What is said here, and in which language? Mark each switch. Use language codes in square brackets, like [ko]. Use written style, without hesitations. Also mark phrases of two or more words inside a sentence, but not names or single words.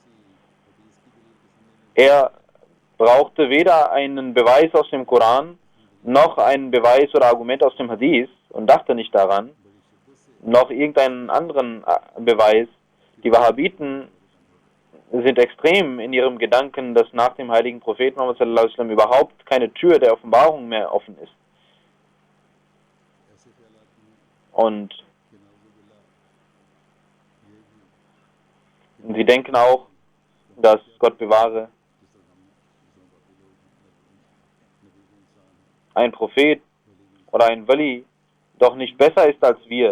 [de] Er brauchte weder einen Beweis aus dem Koran, noch einen Beweis oder Argument aus dem Hadith und dachte nicht daran, noch irgendeinen anderen Beweis. Die Wahhabiten sind extrem in ihrem Gedanken, dass nach dem heiligen Propheten Muhammad [ar] صلى الله عليه وسلم [de] überhaupt keine Tür der Offenbarung mehr offen ist. Und sie denken auch, dass, Gott bewahre, ein Prophet oder ein Wali doch nicht besser ist als wir.